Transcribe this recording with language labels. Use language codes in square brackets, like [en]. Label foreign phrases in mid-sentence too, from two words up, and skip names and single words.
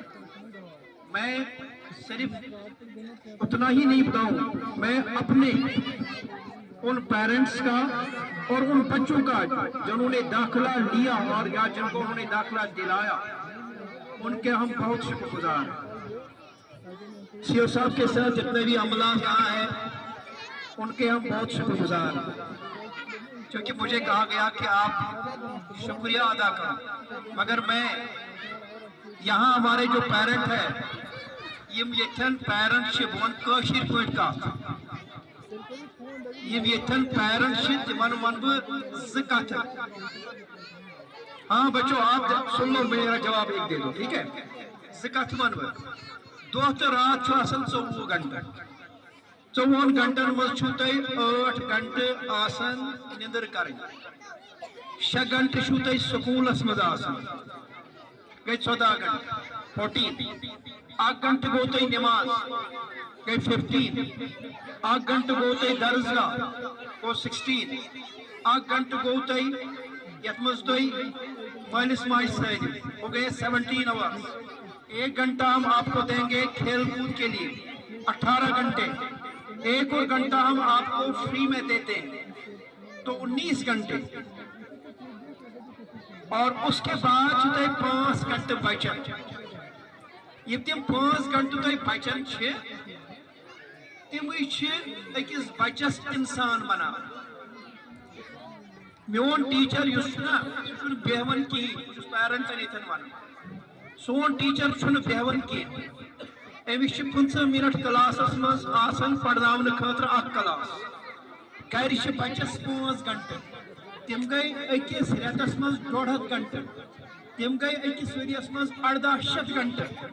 [ur] میں صرف اتنا ہی نہیں بتاؤں، میں اپنے ان پیرنٹس کا اور ان بچوں کا جنہوں نے داخلہ لیا اور یا جن کو انہوں نے داخلہ دلایا، ان کے ہم بہت شکر گزار ہیں۔ CO صاحب کے ساتھ جتنے بھی عملہ یہاں ہیں، ان کے ہم بہت شکر گزار ہیں، کیونکہ مجھے کہا گیا کہ آپ شکریہ ادا کریں، مگر میں یہاں ہمارے جو پیرنٹ ہیں، [ks] یم یتن پیرنٹ چھ بون کاشر پٲٹھۍ کتھ، یم یتن پیرنٹ چھ تمن ون بہ زٕ کتھٕ۔ [ur] ہاں بچوں، آپ سن لو، میرا جواب ایک دے دو، ٹھیک ہے؟ [ks] زٕ کتھٕ ون بہ، دۄہ تہٕ رات چھُ آسان 24 گھنٹہٕ، 24 گھنٹن مز چھُ تۄہہِ 8 گھنٹہٕ آسان نندر کرٕنۍ، 6 گھنٹہٕ چھُو تۄہہِ سکوٗلس منٛز آسان، گٔے 14 گھنٹہٕ 14، 1 گھنٹہٕ گوٚو تۄہہِ نٮ۪ماز، گٔے 15، 1 گھنٹہٕ گوٚو تۄہہِ درسگاہ، گوٚو 16، 1 گھنٹہٕ گوٚو تۄہہِ یتھ منٛز تۄہہِ مٲلِس ماجہِ سۭتۍ، [ur] وہ گئے 17 آورس۔ 1 گھنٹہ ہم آپ کو دیں گے کھیل کود کے لیے، 18 گھنٹے، 1 اور گھنٹہ ہم آپ کو فری میں دیتے ہیں، تو 19 گھنٹے، اور اس کے بعد [ks] چھِ تۄہہِ 5 گھنٹہٕ بچن۔ یہ تم 5 گھنٹہٕ تۄہہِ بچن چھِ، تمے چھِ أکِس بچس انسان بناوان۔ میون ٹیچر یُس چھُنا، سُہ چھُنہٕ بیہوان کِہیٖنۍ، بہٕ چھُس پیرنٹن ییٚتٮ۪ن ونان، سون ٹیچر چھُنہٕ بیہوان کیٚنٛہہ، أمِس چھِ 15 منٹ کلاسس منٛز آسان پرناونہٕ خٲطرٕ اکھ کلاس، گرِ چھِ بچس 5 گھنٹہٕ، تِم گٔے أکِس رٮ۪تس منٛز 150 گھنٹہٕ، تِم گٔے أکِس ؤرِیس منٛز 1800 گھنٹہٕ۔